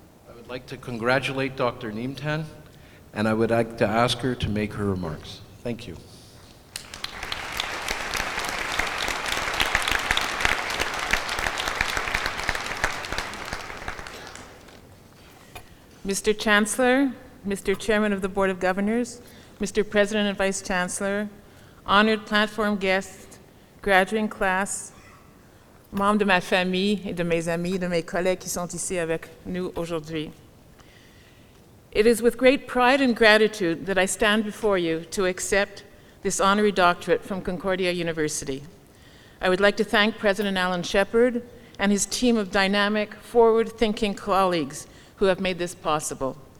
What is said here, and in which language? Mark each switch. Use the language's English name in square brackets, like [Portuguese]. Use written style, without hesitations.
[English] I would like to congratulate Dr. Neamtan, and I would like to ask her to make her remarks. Thank you. Mr. Chancellor, Mr. Chairman of the Board of Governors, Mr. President and Vice Chancellor, honored platform guests, graduating class, [French] membres de ma famille et de mes amis, de mes collègues qui sont ici avec nous aujourd'hui. [English] It is with great pride and gratitude that I stand before you to accept this honorary doctorate from Concordia University. I would like to thank President Alan Shepard and his team of dynamic, forward-thinking colleagues who have made this possible.